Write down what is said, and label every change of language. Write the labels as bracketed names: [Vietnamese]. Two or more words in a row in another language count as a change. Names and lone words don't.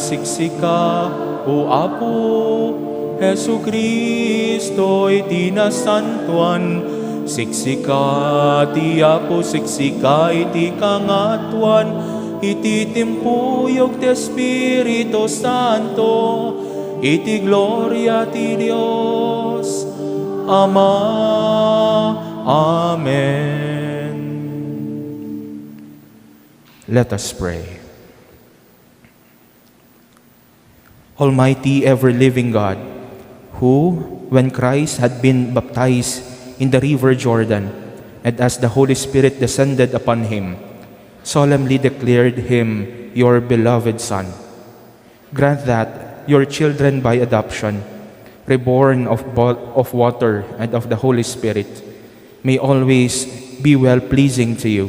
[Iloko] siksika, o Apo, Hesu Kristo iti nasantuan, siksika ti Apo, siksika iti kangatuan, iti timpuyog ti Espiritu Santo, iti gloria ti Dios Ama. [English] Amen. Let us pray. Almighty, ever-living God, who, when Christ had been baptized in the river Jordan, and as the Holy Spirit descended upon him, solemnly declared him your beloved Son, grant that your children by adoption, reborn of water and of the Holy Spirit, may always be well-pleasing to you.